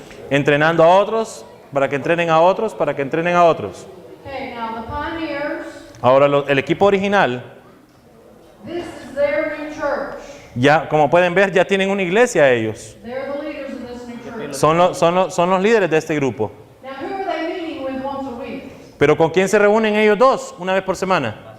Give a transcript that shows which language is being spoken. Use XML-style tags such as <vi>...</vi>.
<es>entrenando a otros, para que entrenen a otros, para que entrenen a otros.</es> <en>Okay, now the pioneers,</en> <es>Ahora el equipo original,</es> <en>this is their new church.</en> <es>ya como pueden ver, ya tienen una iglesia ellos.</es> <en>They're the leaders of this new church.</en> <es>Son los líderes de este grupo.</es> <en>Now, who are they meeting with once a week?</en> <es>Pero ¿con quién se reúnen ellos dos una vez por semana?</es>